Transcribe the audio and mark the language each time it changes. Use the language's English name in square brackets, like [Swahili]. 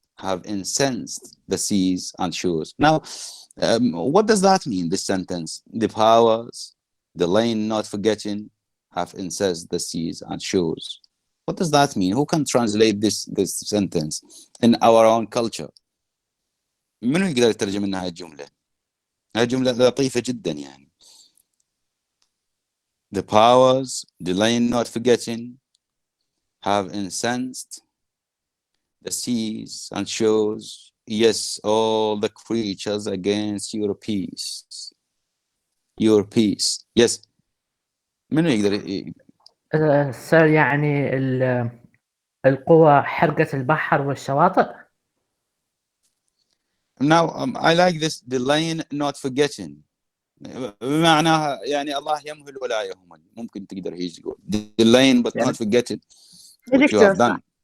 [English] have incensed the seas and shores. Now, what does that mean, this sentence? The powers, delaying, not forgetting, have incensed the seas and shores. What does that mean? Who can translate this sentence in our own culture? [Arabic] منو يقدر يترجم لنا هاي الجملة؟ هاي جملة لطيفة جدا يعني. [English] The powers, delaying, not forgetting, have incensed the seas and shores. Yes, all the creatures against your peace. Your peace. Yes. [Arabic] منو يقدر سر يعني القوى حرقت البحر والشواطئ. [English] Now, I like this, delaying, not forgetting. [Arabic] بمعناها يعني الله يمهل ولا يهمل. ممكن تقدر هيك تقول. [English] Delaying but not forgetting what you have done.